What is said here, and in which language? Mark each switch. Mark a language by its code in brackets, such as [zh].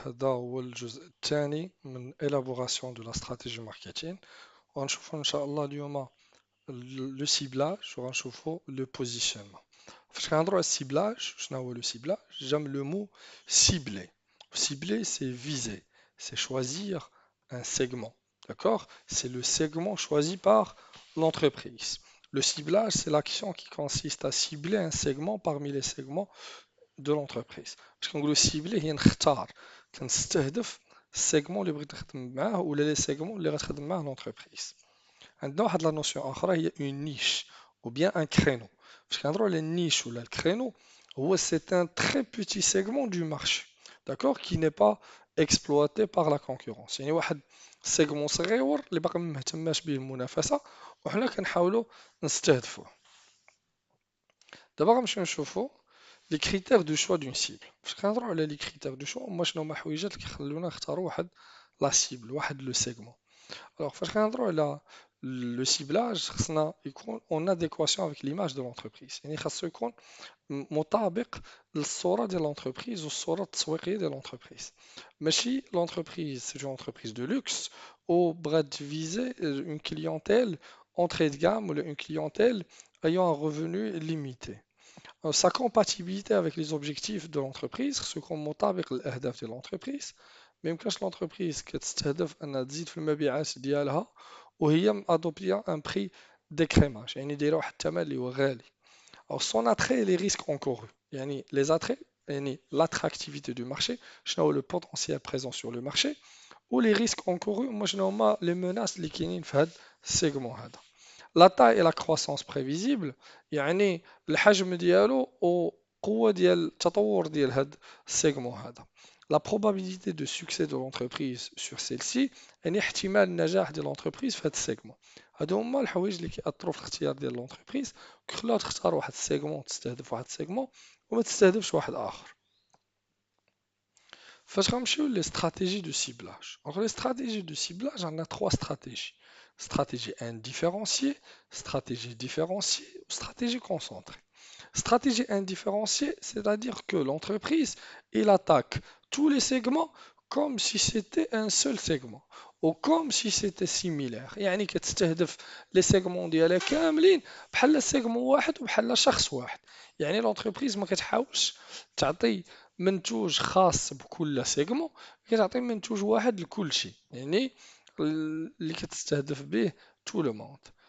[ar] هذا هو الجزء الثاني من [fr] élaboration de la stratégie marketing. [ar] وغنشوفوا إن شاء الله اليوم لو سيبلاج وغنشوفوا لو بوزيشنمون. فاش كنهضروا على السيبلاج، شنو هو لو سيبلاج؟ جام لو مو cibler. [fr] Cibler, c'est viser, c'est choisir un segment. D'accord? C'est le segment choisi par l'entreprise. Le ciblage, c'est l'action qui consiste à cibler un segment parmi les segments de l'entreprise. [ar] باش كنقولوا سيبلي هي نختار، كنستهدف السيجمون اللي بغيت نخدم معاه ولا لي سيجمون اللي غتخدم معاه لونتربريز. عندنا واحد لا نوسيون اخرى هي اون نيش [fr] ou bien un créneau. [ar] فاش كنهضروا على النيش ولا الكرينو، هو [fr] c'est un très petit segment du marché. D'accord, qui n'est pas exploité par la concurrence. [ar] يعني واحد سيجمون صغير اللي باقي ما مهتماش به المنافسة وحنا كنحاولوا نستهدفوه. دابا غنمشيو نشوفوا لي كريتير دو شوا دون سيبل. فاش كنهضروا على لي كريتير دو شوا، هما شنو هما الحويجات اللي كيخلونا نختاروا واحد لا سيبل، واحد لو سيغمون. الوغ فاش كنهضروا على لو سيبلاج، خصنا يكون اون اديكواسيون افيك ليماج دو لونتربريز، يعني خاصو يكون مطابق للصوره ديال لونتربريز والصوره التسويقيه ديال لونتربريز. ماشي [fr] لونتربريز سي اون انتربريز دو لوكس او بغات فيزي اون كليونتيل entrée de gamme ou une clientèle ayant un revenu limité. Sa compatibilité avec les objectifs de l'entreprise، [ar] خصو يكون مطابق للأهداف ديال [fr] l'entreprise. [ar] ما يمكنش l'entreprise كتستهدف أنها تزيد في المبيعات ديالها وهي مادوبتيا ان بري ديكريماج، يعني دايره واحد الثمن اللي هو غالي. [fr] أو son attrait et les risques encourus، يعني les attraits يعني l'attractivité du marché، شنو هو le potentiel présent sur le marché، و les risques encourus هما شنو هما les menaces [ar] اللي كاينين في هذا السيجمون هذا. لا تاي لا كرواسونس بريفيزيبل، يعني الحجم ديالو وقوة ديال التطور ديال هاد السيجمون هذا. [fr] لا probabilité de succès de l'entreprise sur celle-ci، [ar] يعني احتمال النجاح ديال [fr] l'entreprise في هاد السيجمون. [ar] هادو هما الحوايج اللي كيأثروا في الاختيار ديال l'entreprise، كيخلوها تختار واحد السيجمون، تستهدف واحد السيجمون وما تستهدفش واحد آخر. فاش غنمشيو لي استراتيجي دو سيبلاج، دونك لي استراتيجي دو سيبلاج عندنا 3 استراتيجي: [fr] stratégie indifférenciée, stratégie différenciée ou stratégie concentrée. Stratégie indifférenciée, c'est-à-dire que l'entreprise, il attaque tous les segments comme si c'était un seul segment ou comme si c'était similaire. [ar] يعني كتستهدف لي سيغمون ديالها كاملين بحال سيغمون واحد وبحال شخص واحد. يعني l'entreprise ما كتحاولش تعطي منتوج خاص بكل سيغمون، كتعطي منتوج واحد لكل شيء، يعني اللي كتستهدف به تو لو موند.